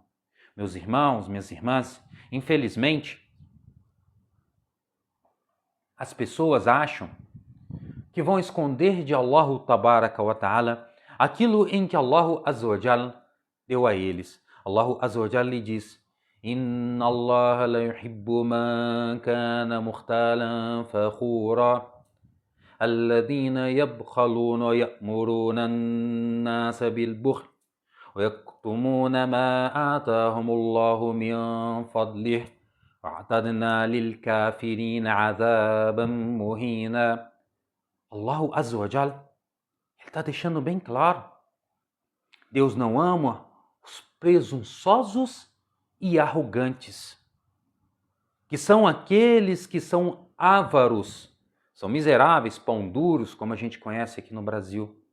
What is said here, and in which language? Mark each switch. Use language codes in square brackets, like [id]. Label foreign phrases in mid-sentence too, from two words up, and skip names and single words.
[pt] Meus irmãos, minhas irmãs, infelizmente, as pessoas acham que vão esconder de [ar] الله تبارك وتعالى [pt] aquilo em que [ar] الله عز وجل [pt] deu a eles. [ar] الله عز وجل [pt] lhe diz: [ar] إن الله لا يحب من كان مختالا فخورا الذين يبخلون ويأمرون الناس بالبخل ويكتمون ما آتاهم الله من فضله وأعتدنا للكافرين عذابا مهينا. الله عز وجل, [pt] ele está deixando bem claro: Deus não ama os presunçosos e arrogantes, que são aqueles que são ávaros, são miseráveis, pão duros, como a gente conhece aqui no Brasil.